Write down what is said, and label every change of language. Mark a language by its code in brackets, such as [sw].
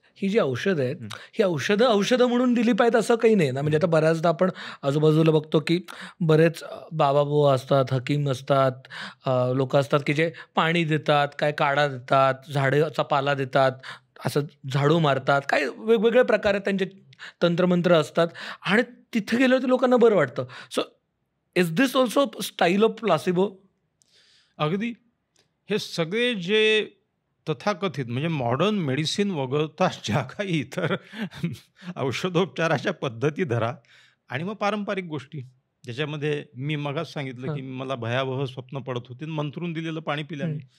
[mr] ही जी औषधं आहेत, ही औषधं म्हणून दिली पाहिजेत असं काही नाही ना. म्हणजे आता बऱ्याचदा आपण आजूबाजूला बघतो की बरेच बाबा-बुवा असतात, हकीम असतात, लोक असतात की जे पाणी देतात, काय काढा देतात, झाडाचा पाला देतात, असं झाडू मारतात, काय वेगवेगळे प्रकारे त्यांचे तंत्रमंत्र असतात आणि तिथे गेल्यावर लोकांना बरं वाटतं. [en] So is this also style of placebo? [mr] अगदी हे सगळे जे तथाकथित म्हणजे मॉडर्न मेडिसिन वगळता ज्या काही इतर औषधोपचाराच्या पद्धती धरा आणि मग पारंपरिक गोष्टी, ज्याच्यामध्ये मी मगाच सांगितलं की मला भयावह स्वप्न पडत होते, मंत्रून दिलेलं पाणी पिल्याने.